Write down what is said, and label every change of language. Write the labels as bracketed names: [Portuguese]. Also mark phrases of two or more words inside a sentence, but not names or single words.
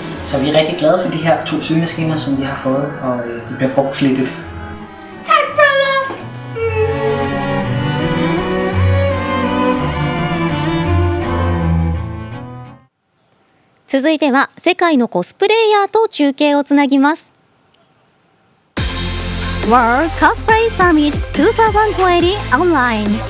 [Danish] Så vi er rigtig glade for de her 2 symaskiner, som vi har fået, og de bliver brugt flittigt. Tak, brother! [Japanese] 続いては世界のコスプレイヤーと中継をつなぎます。World Cosplay Summit 2020 ONLINE